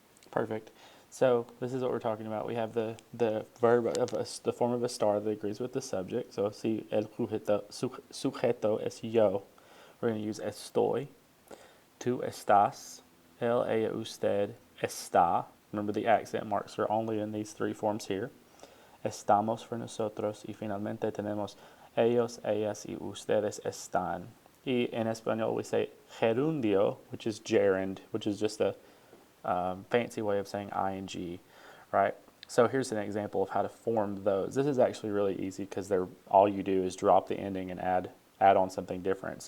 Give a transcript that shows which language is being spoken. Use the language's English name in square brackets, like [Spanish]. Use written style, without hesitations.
[English] Perfect. So this is what we're talking about. We have the verb of the form of estar that agrees with the subject. So [Spanish] si el sujeto es yo, [English] we're going to use estoy. [Spanish] Tú estás. Él, ella, usted está. [English] Remember the accent marks are only in these 3 forms here. [Spanish] Estamos for nosotros. Y finalmente tenemos ellos, ellas, y ustedes están. Y en español [English] we say gerundio, which is gerund, which is just a fancy way of saying ing, right? So here's an example of how to form those. This is actually really easy because all you do is drop the ending and add on something different.